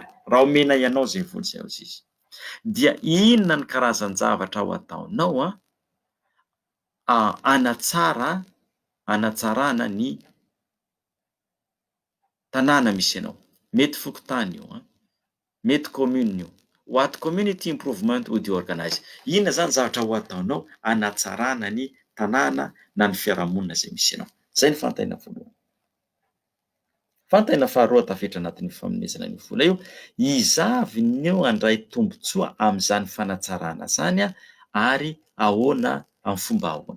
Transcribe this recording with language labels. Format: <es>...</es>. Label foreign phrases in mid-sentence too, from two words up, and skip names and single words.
<mg>Raha omenay ianao zay vola zay azizy, dia inona ny karazan-javatra ho ataonao hanatsarana ny tanàna misy ianao. Mety fokontany io mety commune io,</mg> <en>what community improvement would you organize.</en> <mg>Inona zany zavatra ho ataonao hanatsarana ny tanàna na ny fiarahamonina zay misy ianao. Zay ny fantaina voalohany. Fantaina faharoa tafiditra anatin'ny famonoezana ny vola io, izavy ny handray tombotsoa amin'izany fanatsarana zany ary ahoana amin'ny fomba ahoana.</mg>